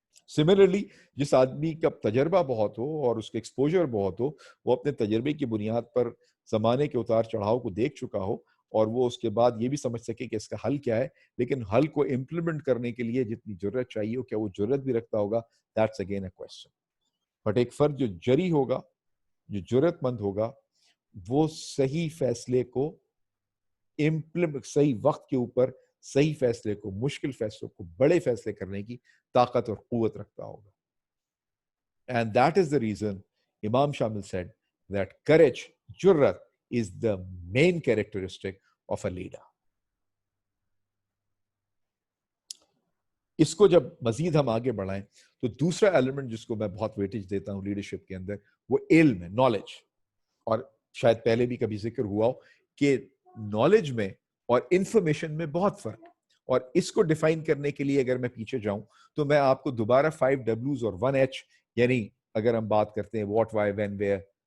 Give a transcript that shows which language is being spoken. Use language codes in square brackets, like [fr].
[ur] Similarly, جس آدمی کا تجربہ بہت ہو اور اس کے ایکسپوجر بہت ہو، وہ اپنے تجربے کی بنیاد پر زمانے کے اتار چڑھاؤ کو دیکھ چکا ہو اور وہ اس کے بعد یہ بھی سمجھ سکے کہ اس کا حل کیا ہے، لیکن حل کو امپلیمنٹ کرنے کے لیے جتنی جرت چاہیے ہو کیا وہ جرت بھی رکھتا ہوگا؟ [en] That's again a question. [ur] But ایک فرد جو جری ہوگا، جو جرت مند ہوگا، وہ صحیح فیصلے کو صحیح وقت کے اوپر صحیح فیصلے کو، مشکل فیصلوں کو، بڑے فیصلے کرنے کی طاقت اور قوت رکھتا ہوگا. [en] And that is the reason Imam Shamil said that courage, jurrat, is the main characteristic of a leader. [ur] اس کو جب مزید ہم آگے بڑھائیں تو دوسرا ایلیمنٹ جس کو میں بہت ویٹیج دیتا ہوں لیڈرشپ کے اندر وہ علم ہے، نالج. اور شاید پہلے بھی کبھی ذکر ہوا ہو کہ نالج میں اور انفارمیشن میں بہت فرق ہے، اور اس کو ڈیفائن کرنے کے لیے اگر میں پیچھے جاؤں تو میں آپ کو دوبارہ 5 W's اور 1 H، یعنی اگر ہم بات کرتے ہیں [en] what, why, when, where,